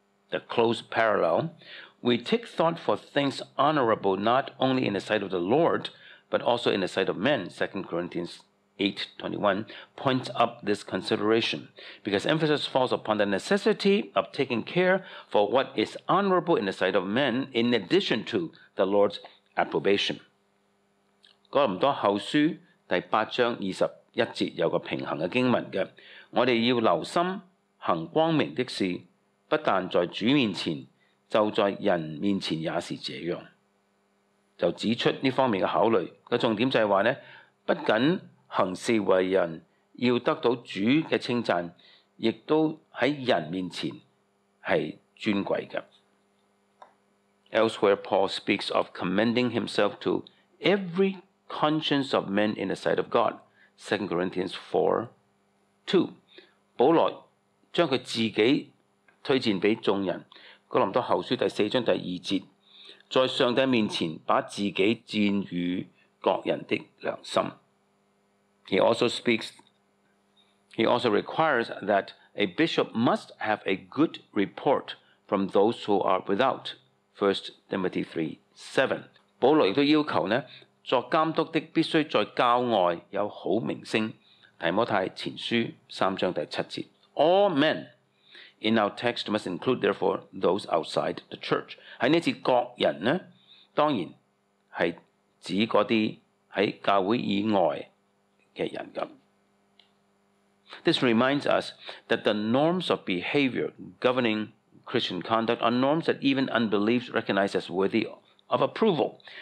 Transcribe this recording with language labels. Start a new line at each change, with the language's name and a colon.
English: The close parallel, we take thought for things honorable not only in the sight of the Lord, but also in the sight of men. 2 Corinthians 8:21 points up this consideration, because emphasis falls upon the necessity of taking care for what is honorable in the sight of men, in addition to the Lord's approbation.
Cantonese: 哥林多後書第8章21節有個平衡嘅經文嘅，我哋要留心行光明的事，不但在主面前，就在人面前也是這樣。就指出呢方面嘅考慮嘅重點就係話呢，不僅行事為人要得到主嘅稱讚，亦都喺人面前係尊貴嘅。
English: Elsewhere, Paul speaks of commending himself to every conscience of men in the sight of God. 2 Corinthians 4:2，
Cantonese: 保羅將佢自己推薦俾眾人。哥林多後書第4章第2節，在上帝面前把自己薦與各人的良心。
English: He also requires that a bishop must have a good report from those who are without. 1 Timothy 3:7。
Cantonese: 保羅亦都要求呢，作監督的必須在教外有好名聲。提摩太前書3章第7節。
English: All men in our text must include, therefore, those outside the church.
Cantonese: 喺呢節各人呢，當然係指嗰啲喺教會以外嘅人咁。
English: This reminds us that the norms of behavior governing Christian conduct are norms that even unbelievers recognize as worthy of approval.